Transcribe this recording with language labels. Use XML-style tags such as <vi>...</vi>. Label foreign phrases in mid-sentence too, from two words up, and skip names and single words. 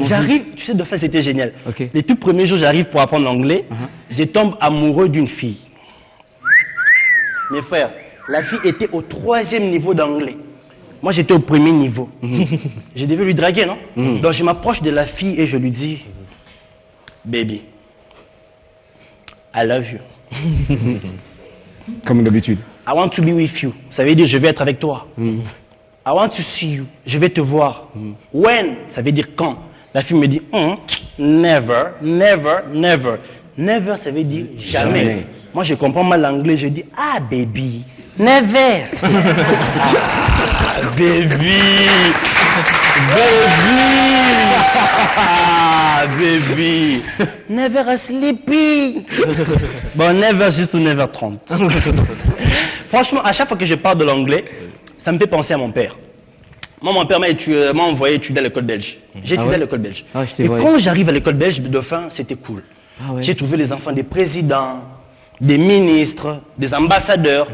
<fr>j'arrive, tu sais, de fait, c'était génial. Okay. Les tout premiers jours, j'arrive pour apprendre l'anglais. Je tombe amoureux d'une fille. Mes frères, la fille était au 3e niveau d'anglais. Moi, j'étais au 1er niveau. Je devais lui draguer, non? Donc, je m'approche de la fille et je lui dis,</fr> <en>baby, I love you.</en> <fr>Comme d'habitude.</fr> <en>I want to be with you.</en> <fr>Ça veut dire, je vais être avec toi.</fr> <en>I want to see you.</en> <fr>Je vais te voir. When? Ça veut dire quand. La fille me dit,</fr> <en>never, never, never. Never,</en> <fr>ça veut dire jamais. Moi, je comprends mal l'anglais. Je dis, ah,</fr> <en>baby, never.</en> <fr>Baby.</fr> <en>Baby. Ah, baby. Never sleeping.</en> <fr>Bon, never juste ou never 30. Franchement, à chaque fois que je parle de l'anglais, ça me fait penser à mon père. Moi, mon père m'a envoyé étudier à l'école belge. J'ai étudié à l'école belge. Et quand j'arrive à l'école belge de Dauphin, c'était cool. J'ai trouvé les enfants des présidents, des ministres, des ambassadeurs.</fr>